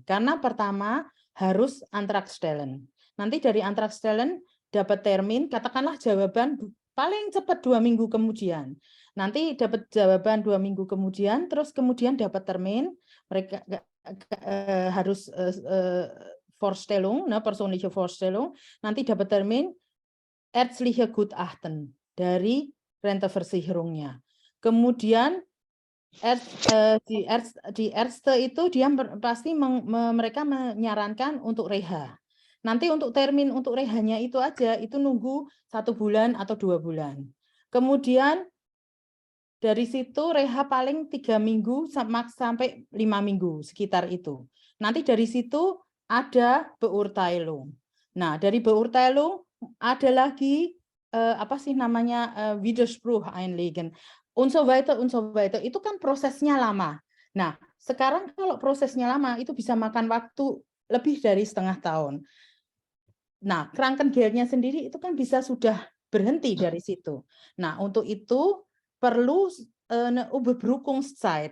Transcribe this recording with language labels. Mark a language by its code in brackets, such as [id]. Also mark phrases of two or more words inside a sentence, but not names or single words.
[id] Karena pertama harus Antragstellen. Nanti dari Antragstellen dapat termin, katakanlah jawaban paling cepat 2 minggu kemudian. Nanti dapat jawaban 2 minggu kemudian, terus kemudian dapat termin, mereka harus Vorstellung, [de] persönliche Vorstellung, [id] nanti dapat termin [de] ärztliche Gutachten [id] dari Renteversicherungnya. Kemudian di Ärzte itu dia pasti mereka menyarankan untuk reha. Nanti untuk termin untuk rehanya itu aja, itu nunggu 1 bulan atau 2 bulan. Kemudian dari situ reha paling 3 minggu sampai 5 minggu sekitar itu. Nanti dari situ ada Beurteilung. Nah, dari Beurteilung ada lagi apa sih namanya [de] Widerspruch einlegen und so weiter. [id] Itu kan prosesnya lama. Nah, sekarang kalau prosesnya lama itu bisa makan waktu lebih dari setengah tahun. Nah, Krankengeldnya sendiri itu kan bisa sudah berhenti dari situ. Nah, untuk itu perlu Überbrückungszeit.